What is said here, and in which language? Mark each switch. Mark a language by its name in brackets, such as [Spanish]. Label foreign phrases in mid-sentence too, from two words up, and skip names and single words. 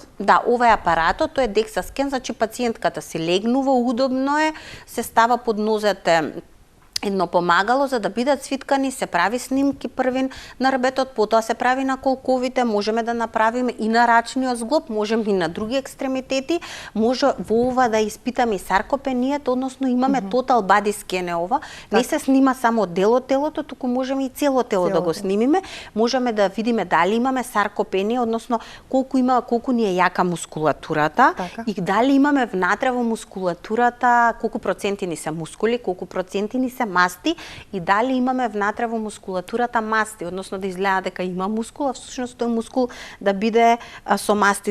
[Macedonian] Да, ова е апаратот, тој е дексаскен, значи пациентката се легнува, удобно е, се става под нозете едно помагало за да бидат свиткани, се прави снимки првин на рбетот, потоа се прави на колковите, можеме да направиме и на рачниот зглоб, можеме и на други екстремитети, може во ова да испитаме и саркопенијата, односно имаме [English] total body scan [Macedonian] ова, не се снима само дел од телото, туку можеме и цело тело да го снимиме, можеме да видиме дали имаме саркопенија, односно колку ни е јака мускулатурата и дали имаме внатре во мускулатурата колку проценти ни се мускули, колку проценти ни се масти и дали имаме внатре во мускулатурата масти, односно да изгледа дека има мускул, а всушност тој мускул да биде со масти.